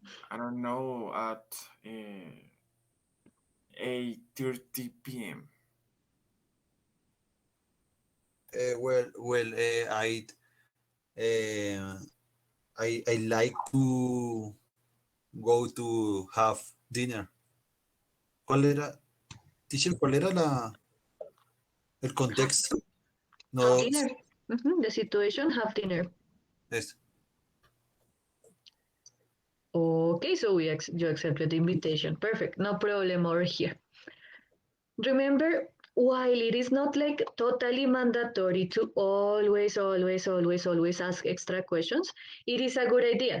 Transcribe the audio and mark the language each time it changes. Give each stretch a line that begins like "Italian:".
English: I don't know, at 8:30 p.m. I like to go to have dinner.
Spanish: Teacher, ¿cuál era el contexto?
English: No, Have dinner. The situation, have dinner.
Spanish: es,
English: Okay, so you accepted the invitation. Perfect. No problem over here. Remember, while it is not like totally mandatory to always ask extra questions, it is a good idea.